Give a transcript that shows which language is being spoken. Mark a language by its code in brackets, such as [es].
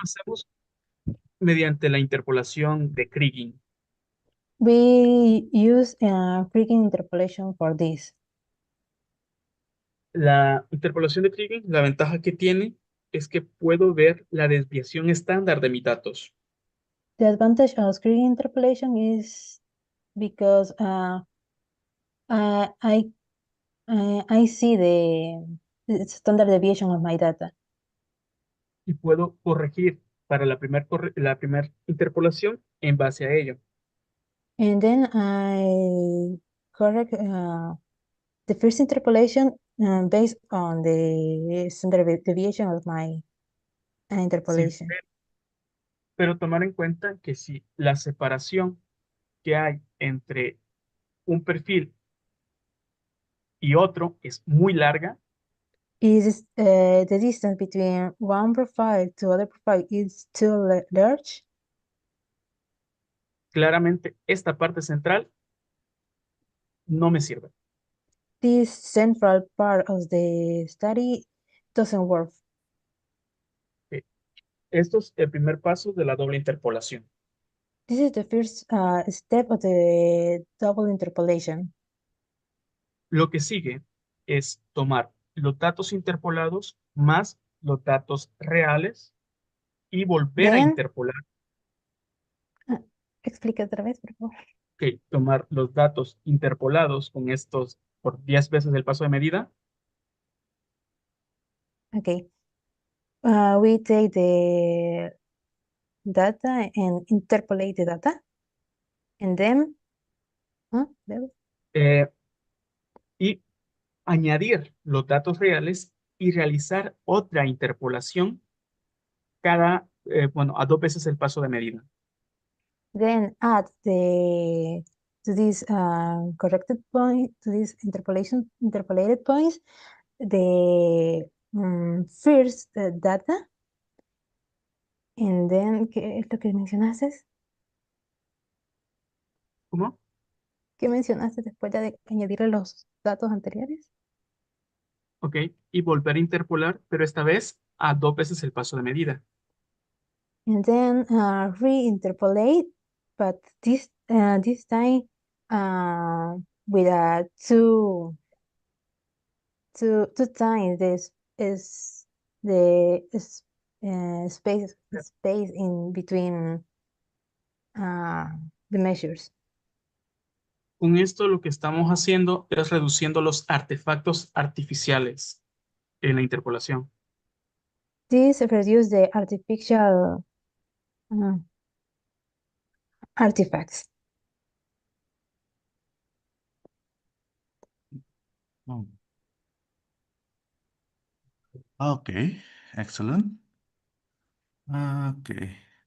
[es] hacemos mediante la interpolación de Kriging. [en] We use Kriging interpolation for this. [es] La interpolación de Kriging, la ventaja que tiene es que puedo ver la desviación estándar de mis datos. [en] The advantage of Kriging interpolation is because I I see the standard deviation of my data. [es] Y puedo corregir para la primer interpolación en base a ello. [en] And then I correct the first interpolation based on the standard deviation of my [es] Sí, [en] interpolation. [es] pero tomar en cuenta que si la separación que hay entre un perfil y otro es muy larga, [en] Is the distance between one profile to other profile is too large? [es] claramente esta parte central no me sirve. [en] This central part of the study doesn't work. [es] Ok, esto es el primer paso de la doble interpolación. [en] This is the first step of the double interpolation. [es] Lo que sigue es tomar los datos interpolados más los datos reales y volver a [en] Then, [es] interpolar. explica otra vez, por favor. Ok, tomar los datos interpolados con estos por 10 veces el paso de medida. [en] Okay. We take the data and interpolate the data, and then, [es] eh, y añadir los datos reales y realizar otra interpolación bueno, a 2 veces el paso de medida. [en] then add to this corrected point, to this interpolated points, the first data, and then, [es] ¿qué es lo que mencionaste? ¿Cómo? ¿Qué mencionaste después de añadirle los datos anteriores? Ok, y volver a interpolar, pero esta vez a 2 veces el paso de medida. [en] And then re-interpolate, but this time with two times this is the space in between the measures. [es] Con esto lo que estamos haciendo es reduciendo los artefactos artificiales en la interpolación. [en] This reduce the artificial uh, artifacts. Oh, okay, excellent. Okay.